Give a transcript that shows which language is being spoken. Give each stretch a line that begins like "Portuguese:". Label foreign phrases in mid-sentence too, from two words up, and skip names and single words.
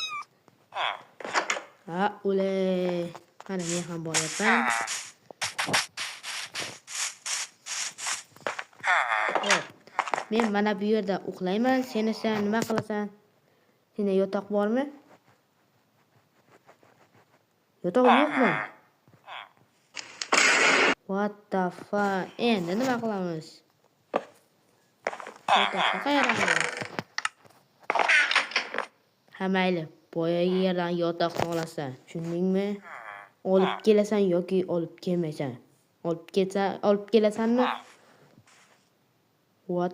Uzbek: O'lay. Qani men ham boryapman. Men mana bu yerda uxlayman, sen nima qilasan? Senda yotoq bormi? Yotoq yo'qmi?
English: What the fuck?
Uzbek: Endi nima qilamiz? Yotoqqa qayeramiz? Mayli, boyagi yerdan yotoqni olasan. Tushundingmi? Olib kelasan yoki olib kelmaysan. Olib kelasanmi? What?